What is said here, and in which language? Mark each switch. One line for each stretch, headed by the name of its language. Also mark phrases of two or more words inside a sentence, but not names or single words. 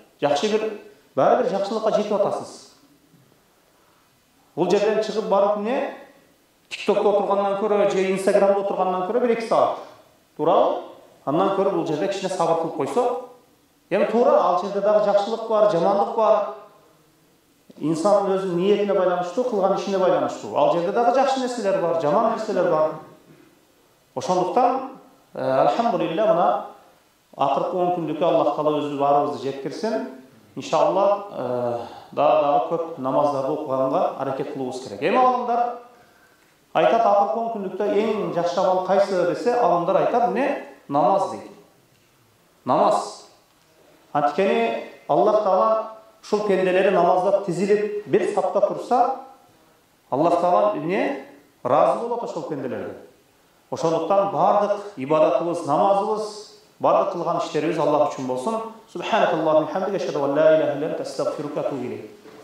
Kyrgyz: Жакшы бары бир жакшылыкка жетип атасыз. Бул жерден чыгып барып эмне? TikTok'та отургандан көрө же Instagram'да отургандан көрө 1-2 саат. Туурабы? Андан көрө бул жерде кичине сабыр кылып койсо, эми туура ал жерде дагы жакшылык бар, жамандык бар.
Turkish: İnsanın özü niyetine
Kyrgyz: байланыштуу, кылган ишине байланыштуу. Ал жерде дагы жакшы нерселер бар, жаман нерселер бар. Ошондуктан, алхамдулилlah, мына акыркы 10 күндүккө Аллах Таала өзү барыбызды жеткирсин. Иншаллах, дагы көп намаздарды окуганга аракет кылуубуз керек. Эми алымдар айтат, акыркы 10 күндүктө эң жакшы амал кайсы десе, алымдар айтат, эмне? Намаз дейт. Намаз. Анткени Аллах Таала ушул пенделери намазда тизилип бир сапта турса, Аллах Таала эмне? Разы болот ошол пенделерге. Ошондуктан бардык ибадатыбыз, намазыбыз, бардык кылган иштерибиз Аллах үчүн болсун.
Arabic: سبحانك اللهم وبحمدك أشهد أن لا إله إلا أنت أستغفرك وأتوب إليك.